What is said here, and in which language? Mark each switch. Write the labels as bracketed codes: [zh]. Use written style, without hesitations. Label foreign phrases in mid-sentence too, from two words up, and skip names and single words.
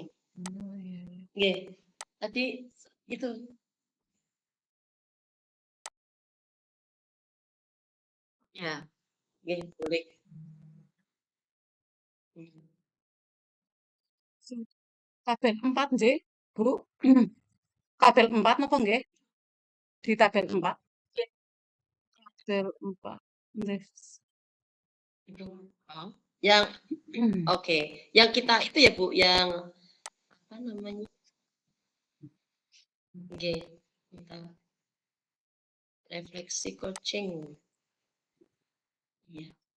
[id] Oh, iya iya. Nggih, tadi itu, ya, nggih boleh. Mhm. Tabel 4 nggih, Bu? Tabel 4 [jv] napa nggih? [id] Di tabel 4? Tabel 4. Nggih. Itu, heeh, yang oke, yang kita itu ya Bu, yang apa namanya, nggih, tentang refleksi coaching, iya,